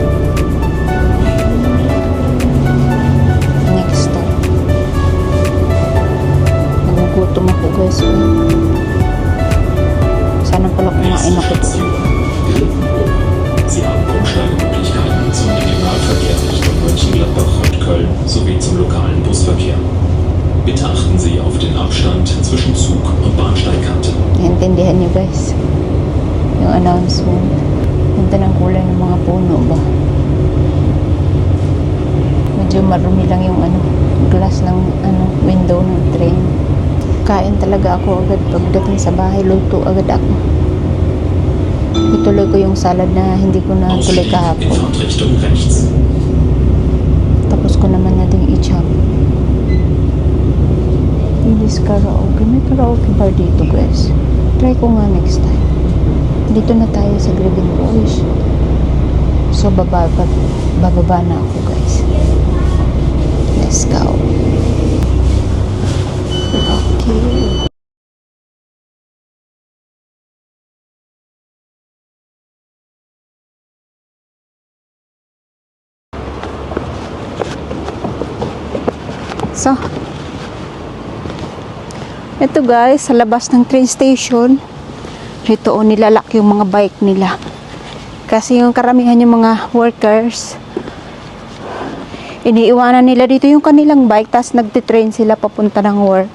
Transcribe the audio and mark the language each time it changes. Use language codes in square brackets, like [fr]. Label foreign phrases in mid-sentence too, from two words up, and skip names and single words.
[en] Next stop. [tl] Nagugutom ako guys. Sana pala kumain ako doon. [de] Sie haben Umsteigemöglichkeiten zum Regionalverkehr Richtung Mönchengladbach und Köln sowie zum lokalen Busverkehr. Bitte achten Sie auf den Abstand zwischen Zug- und Bahnsteigkanten. [tl] Naintindihan niyo guys yung announcement. Ganda ng kulay ng mga puno ba? Medyo marumi lang yung ano, glass ng ano, window ng train. Kain talaga ako agad pagdating sa bahay, luto agad ako. Ituloy ko yung salad na hindi ko na tuloy [de] In [tl] kahapon. [de] Fahrtrichtung rechts. [tl] Tapos ko naman na ding i-chop. [en] English karaoke. [tl] May karaoke bar dito guys. Try ko nga [en] next time. [tl] Dito na tayo sa Grevenbroich. So bababa na ako guys. [en] Let's go. Okay. [tl] So, ito guys, sa labas ng train station, ito o nilalak yung mga bike nila. Kasi yung karamihan yung mga workers, iniiwanan nila dito yung kanilang bike, tapos nagtitrain sila papunta ng work.